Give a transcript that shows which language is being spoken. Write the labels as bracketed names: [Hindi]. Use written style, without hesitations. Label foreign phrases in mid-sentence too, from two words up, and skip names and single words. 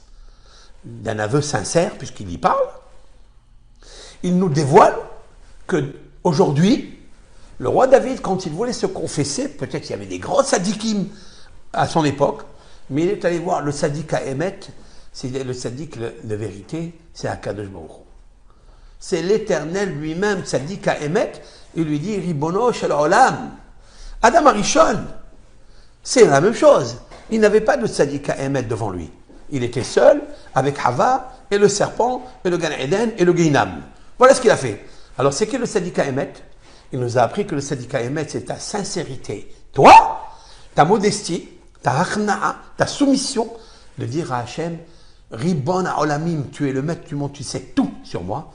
[French] D'un aveu sincère, puisqu'il y parle, il nous dévoile que aujourd'hui, le roi David, quand il voulait se confesser, peut-être qu'il y avait des grands sadikim à son époque, mais il est allé voir le [Hebrew] צדיק האמת, [French] c'est le sadik de vérité, c'est Akadosh Baruch Hu. C'est l'Éternel lui-même, [Hebrew] צדיק האמת, [French] il lui dit [Hebrew] רבונו של עולם. [French] Adam Arishon, c'est la même chose. Il n'avait pas de [Hebrew] צדיק האמת [French] devant lui. Il était seul avec Hava et le serpent et le Gan Eden et le Guinam. Voilà ce qu'il a fait. Alors c'est que le [Hebrew] צדיק האמת? [French] Il nous a appris que le [Hebrew] צדיק האמת, [French] c'est ta sincérité. Toi, ta modestie, ta achna'a, ta soumission, de dire à Hachem, [Hebrew] רבון עולמים, [French] tu es le maître du monde, tu sais tout sur moi.